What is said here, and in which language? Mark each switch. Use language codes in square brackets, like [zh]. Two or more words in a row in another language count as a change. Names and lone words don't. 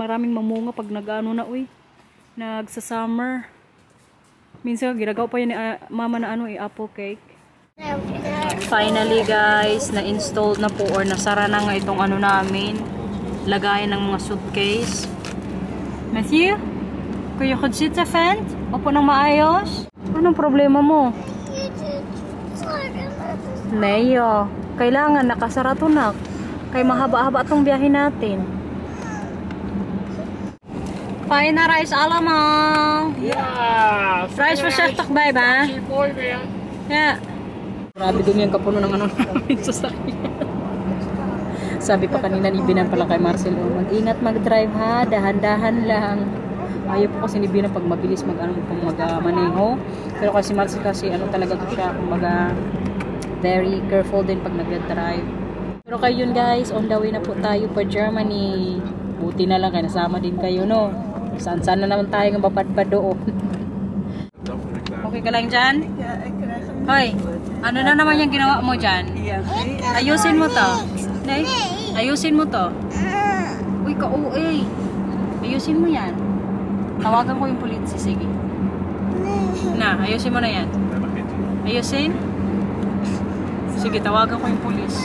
[tl] Maraming mamunga pag nag-ano na, uy. Nagsa-summer. Minsan, ginagawa pa yan ni mama na ano, apple cake. Finally, guys, na-installed na po or nasara na nga itong ano namin. Lagayan ng mga suitcase. Matthew? [nl] Kun je goed zitten, vent? [tl] Opo ng maayos? Anong problema mo? Neo, kailangan nakasara to na. Kaya mahaba-haba itong biyahe natin. [nl] Fijn naar reis allemaal. Ja, Reis voorzichtig bij, ba? mooi weer. Ja. [tl] Grabe din yung kapuno ng ano namin sa sakyan. Sabi pa kanina ni Binan pala kay Marcelo, mag-ingat mag-drive ha, dahan-dahan lang. Ayaw po kasi ni Binan pag mabilis mag-maneho. Pero kasi Marcel kasi ano talaga to siya, kumbaga very careful din pag nag-drive. Pero kayo yun guys, on the way na po tayo pa Germany. Buti na lang kaya nasama din kayo, no? Saan-saan na naman tayo ng bapadpad doon. Okay ka lang dyan? [nl] Ja, ik krijg hem. [tl] Hoy, ano na naman yung ginawa mo dyan? [nl] Ja, nee. [tl] Ayusin mo to. Nay, ayusin mo to. Uy, ka-uwi. Ayusin mo yan. Tawagan ko yung police, sige. Na, ayusin mo na yan. Ayusin? Sige, tawagan ko yung police.